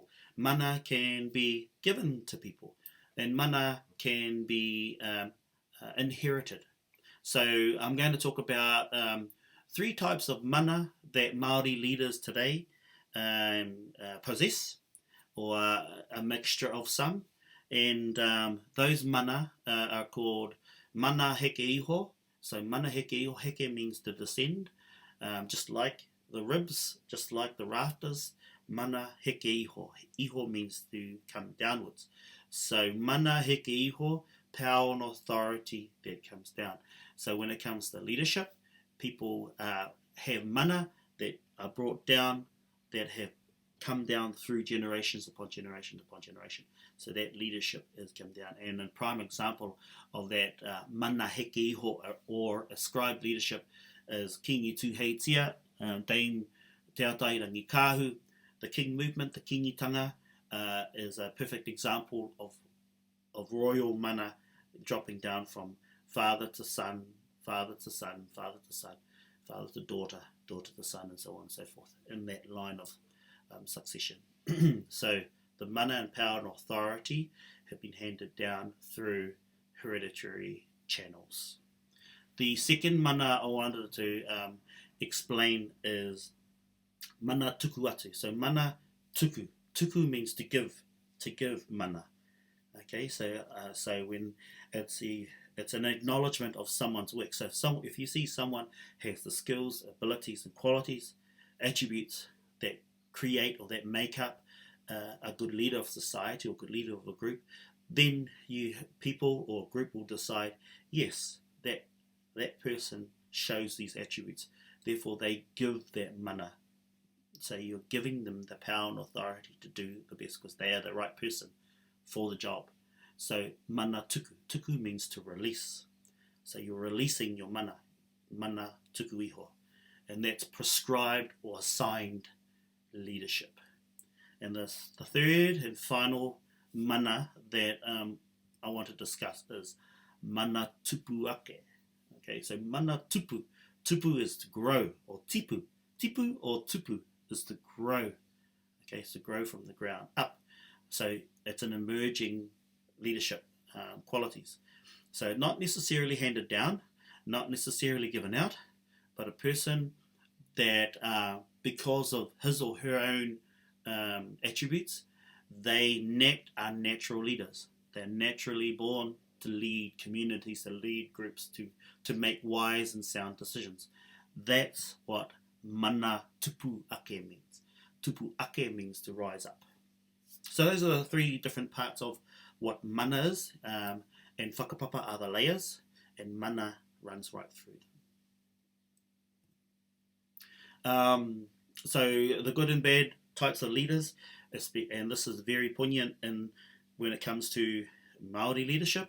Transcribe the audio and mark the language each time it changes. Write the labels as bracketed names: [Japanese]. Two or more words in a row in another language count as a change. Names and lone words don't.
[English] Mana can be given to people, and mana can be inherited. So I'm going to talk about 3 types of mana that Māori leaders today possess, or a mixture of some. And those mana are called [Māori] mana heke iho. [English] So [Māori] mana heke iho, [English] heke means to descend, just like the ribs, just like the rafters. [Māori] Mana heke iho. [English] Iho means to come downwards. [Māori] So mana heke iho, [English] power and authority that comes down. So when it comes to leadership, people have mana that are brought down, that have come down through generations upon generation upon generation. So that leadership has come down. And a prime example of that [Māori] mana heke iho, [English] or ascribed leadership, is Kingi Tuheitia, Dame Te Atairangi Kāhu. The King movement, the kingitanga, is a perfect example of royal mana dropping down from father to son, father to son, father to son, father to daughter, daughter to son, and so on and so forth, in that line of succession. So the mana and power and authority have been handed down through hereditary channels. The second mana I wanted to explain is [Māori] mana tuku atu. [English] So [Māori] mana tuku. [English] Tuku means to give mana. Okay, so when it's an acknowledgement of someone's work. So if you see someone has the skills, abilities, and qualities, attributes that create or that make up a good leader of society or good leader of a group, then people or group will decide, yes, that person shows these attributes. Therefore, they give that mana. So you're giving them the power and authority to do the best because they are the right person for the job. So [Māori] mana tuku. [English] Tuku means to release. So you're releasing your mana. [Māori] Mana tuku iho. [English] And that's prescribed or assigned leadership. And the third and final mana that I want to discuss is [Māori] mana tupu ake. [English] Okay, so [Māori] mana tupu. [English] Tupu is to grow, or tipu. Tipu or tupu is to grow. Okay, so grow from the ground up. So it's an emerging leadership qualities. So not necessarily handed down, not necessarily given out, but a person that because of his or her own attributes, they are natural leaders. They're naturally born to lead communities, to lead groups, to make wise and sound decisions. That's what [Māori] mana tupu ake [English] means. [Māori] Tupu ake [English] means to rise up. So those are the three different parts of what mana is, and whakapapa are the layers, and mana runs right through them. So the good and bad types of leaders, and this is very poignant when it comes to Māori leadership.